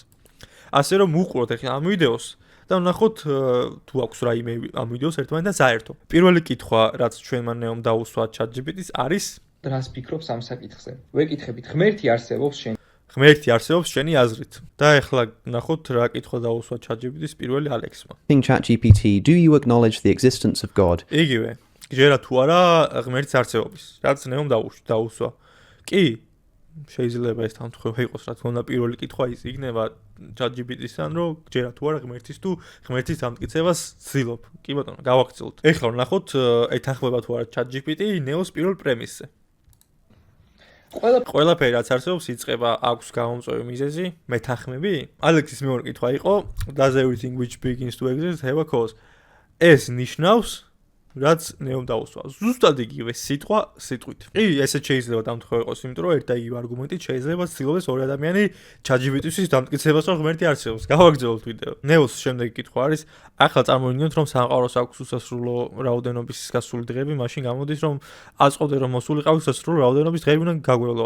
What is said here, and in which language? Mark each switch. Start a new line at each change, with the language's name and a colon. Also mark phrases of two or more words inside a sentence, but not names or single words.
Georgian: ასე რომ უყუროთ ახლა ამ ვიდეოს და ვნახოთ თუ აქვს რაიმე ამ ვიდეოს ერთმანეთთან საერთო. პირველი კითხვა, რაც ჩვენ მან ნეომ დაუსვა ChatGPT-ს არის რას ფიქრობს ამ საკითხზე? ვეკითხებით, ღმერთი არსებობს შენ? ღმერთი არსებობს შენი აზრით. და ახლა ვნახოთ რა კითხვა დაუსვა ChatGPT-ს პირველი ალექსმა. ChatGPT,
English: do you acknowledge the existence of God?
Georgian: იგივე. ჯერა თუ არა ღმერთის არსებობის. რაც ნეომ დაუსვა. კი, შეიძლება ეს თანხმობა იყოს, რა თქმა უნდა, პირველი კითხვა ის იქნება ChatGPT-სთან, რომ ჯერა თუ არა ღმერთის თუ ღმერთის დამტკიცებას ცდილობ. კი ბატონო, გავაგრძელოთ. ეხლა ვნახოთ ეთანხმება თუ არა ChatGPT ნეოს პირველ პრემისზე. ყველაფერი რაც არსებობს იწყება აქვს გამომწვევი მიზეზი, მეთანხმები? ალექსის მეორე კითხვა იყო,
English: does everything which begins to exist have a cause?
Georgian: ეს ნიშნავს რაც ნეომ დაუსვა. ზუსტად იგივე სიტყვა სიტყვით. კი, ესე შეიძლება დამთხევა იყოს, იმიტომ რომ ერთ და იგივე არგუმენტით შეიძლება ცდილობდეს ორი ადამიანი ChatGPT-ის დამტკიცებას, რომ ღმერთი არსებობს. გავაგრძელოთ ვიდეო. ნეოს შემდეგი კითხვა არის, ახლა წარმოვიდგინოთ, რომ სამყაროს აქვს უსასრულო რაოდენობის გასული დღეები, მაშინ გამოდის, რომ აწყობდე რომ მოსულიყავ უსასრულო რაოდენობის დღეები უნდა გაგვევლო.